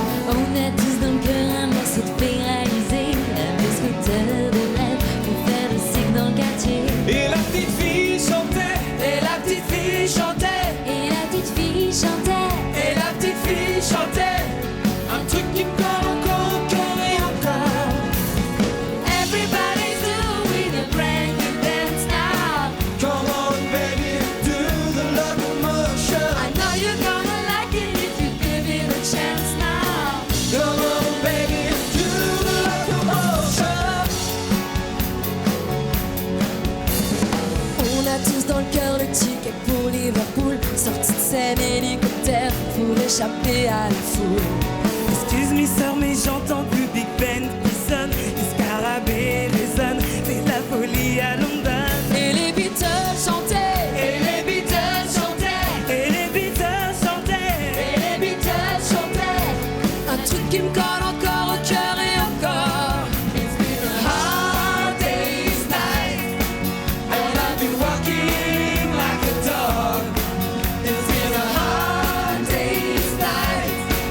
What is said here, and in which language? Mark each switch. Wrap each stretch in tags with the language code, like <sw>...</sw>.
<fr>On a tous dans le cœur un morceau de fait réaliser. Un vieux scooter de rêve pour faire le cycle dans le quartier. Et la petite fille chantait. Et la petite fille chantait. Et la petite fille chantait. Et la petite fille chantait. Un truc qui me colle encore au cœur et encore.</fr> <en>Everybody's doing a brand new dance now. Come on baby, do the locomotion. I know you're gonna like it if you give it a chance now. Come on baby, do the locomotion.</en> <fr>On a tous dans le cœur le ticket pour Liverpool. Sortie de scène, hélicoptère pour échapper à la foule.</fr> <en>Excuse me</en> <fr>sœur, mais j'entends plus Big Ben qui sonne. Les scarabées résonnent, c'est la folie à London. Et les Beatles chantaient. Et les Beatles chantaient. Et les Beatles chantaient. Et les Beatles chantaient. Un truc qui me colle encore au cœur et au corps.</fr> <en>It's been a hard day's night, and I've been walking like a dog. It's been a hard day's night.</en>